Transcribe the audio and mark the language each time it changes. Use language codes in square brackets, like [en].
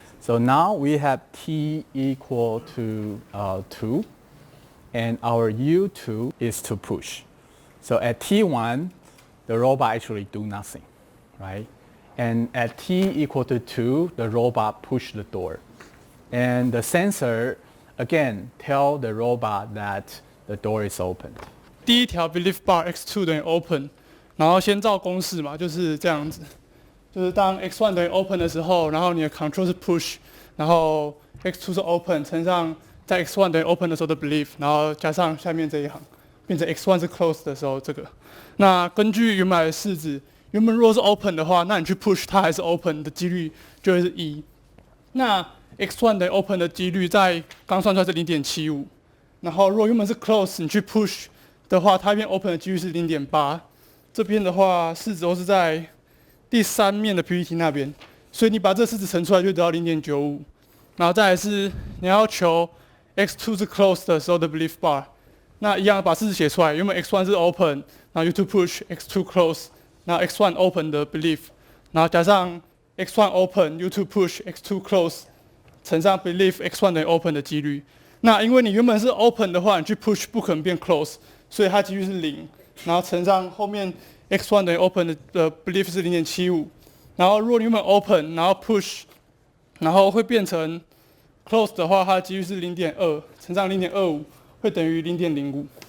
[en] So now we have t equal to 2, and our U2 is to push. So at t1, the robot actually do nothing, right? And at t equal to 2, the robot push the door. And the sensor, again, tell the robot that the door is open. [zh] 第一条 belief bar x2 等于 open， 然后先照公式嘛，就是这样子，就是当 x1 等于 open 的时候，然后你的 control 是 push， 然后 x2 是 open 乘上在 x1 等于 open 的时候的 belief， 然后加上下面这一行，变成 x1 是 close 的时候这个。那根据原来的式子，原本如果是 open 的话，那你去 push 它还是 open 的几率就会是1。那 x1 等于 open 的几率在刚算出来是 0.75， 然后如果原本是 close， 你去 push 的话，它变 open 的几率是 0.8。这边的话，式子都是在第3面的 PPT 那边，所以你把这式子乘出来就得到 0.95。然后再来是你要求 x2 是 close 的时候的 belief bar， 那一样把式子写出来，原本 x1 是 open， 然后 u2 push x2 close， 然后 x1 open 的 belief， 然后加上 x1 open u2 push x2 close 乘上 belief x1 等于 open 的几率。那因为你原本是 open 的话，你去 push 不可能变 close， 所以它几率是0，然后乘上后面 x1 等于 open 的 belief 是 0.75， 然后如果你原本 open， 然后 push， 然后会变成 close 的话，它的几率是 0.2， 乘上 0.25 会等于 0.05。